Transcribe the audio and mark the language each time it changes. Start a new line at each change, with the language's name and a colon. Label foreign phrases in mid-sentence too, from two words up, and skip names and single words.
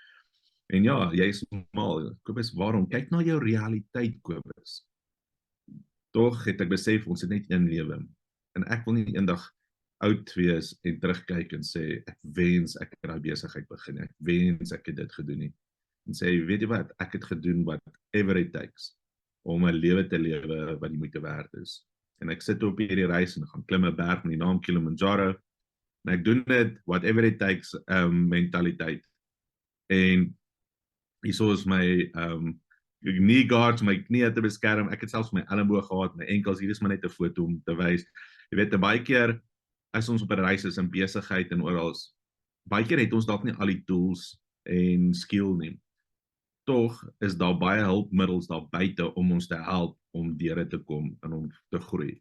Afrikaans: En ja, jy is normaal. Kobus, waarom? Kyk na jou realiteit, Kobus. Tog het ek besef ons het net een lewe. En ek wil nie eendag oud wees en terugkyk en sê ek wens ek het daai besigheid begin. Ek wens ek het dit gedoen nie. En sê, weet jy wat, ek het gedoen
English: whatever it takes
Afrikaans: om 'n lewe te lewe wat die moeite werd is. En ek sit op hierdie reis en gaan klim 'n berg met die naam Kilimanjaro. En ek doen dit
English: whatever it takes
Afrikaans: mentaliteit. En hierso is my
English: knee guards,
Afrikaans: my knie te beskerm. Ek het selfs my elleboog gehad, my enkels. Hier is maar net 'n foto om te wys. Jy weet, baie keer as ons op 'n reis is in besigheid en oral, baie keer het ons dalk nie al die tools en skill nie. Tog is daar baie hulpmiddels daar buite om ons te help om deur te kom en om te groei.